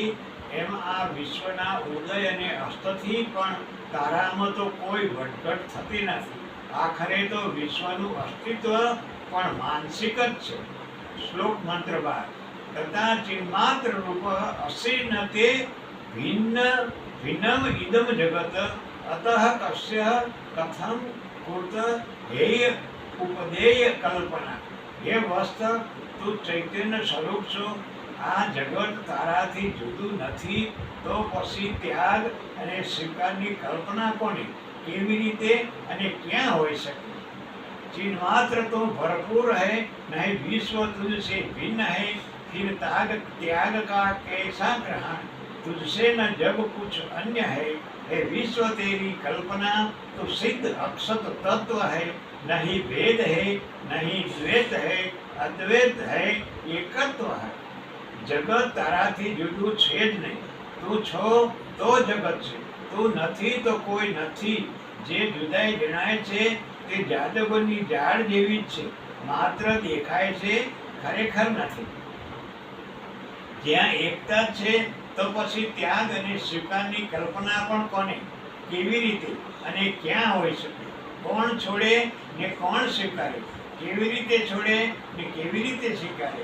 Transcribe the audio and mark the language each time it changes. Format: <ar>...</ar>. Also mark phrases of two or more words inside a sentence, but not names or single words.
<gu>એમ આ વિશ્વના ઉદય અને અસ્તથી પણ તારામાં તો કોઈ ઘટઘટ થતી નથી। આખરે તો વિશ્વનું અસ્તિત્વ પણ માનસિક જ છે। શ્લોક મંત્ર</gu> <sa>12 તથા ચિન્માત્ર રૂપ અસી ન તે भिन्नम इदम जगत अतः कस्य कथम कुर्त हेय उपदेय कल्पना।</sa> <gu>હે વસ્ત તું ચૈતન્ય સ્વરૂપ છો, આ જગત તારાથી જુદું નહીં, તો પછી ત્યાગ અને સ્વીકારની કલ્પના કોની કેવી રીતે અને ક્યાં હોઈ શકે?</gu> <hi>चिन्मात्र तो भरपूर है, नहीं विश्व तुझसे भिन्न है, फिर त्याग का कैसा ग्रहण? तुझसे न जब कुछ अन्य है, हे विश्व तेरी कल्पना तो सिद्ध अक्षत तत्व है। नहीं भेद है, नहीं द्वैत है, अद्वैत है, एकत्व है।</hi> <gu>જગત તારાથી જુદું છે જ નહીં। તું છો તો જગત છે, તું નથી તો કોઈ નથી। જે જુદાઈ જણાય છે તે જાદવની જાડ જેવી જ છે। માત્ર દેખાય છે, ખરેખર નથી. જ્યાં એકતા છે તો પછી ત્યાગ અને સ્વીકારની કલ્પના પણ કોને, કેવી રીતે અને ક્યાં હોઈ શકે? કોણ છોડે ને કોણ સ્વીકારે? કેવી રીતે છોડે ને કેવી રીતે સ્વીકારે?</gu>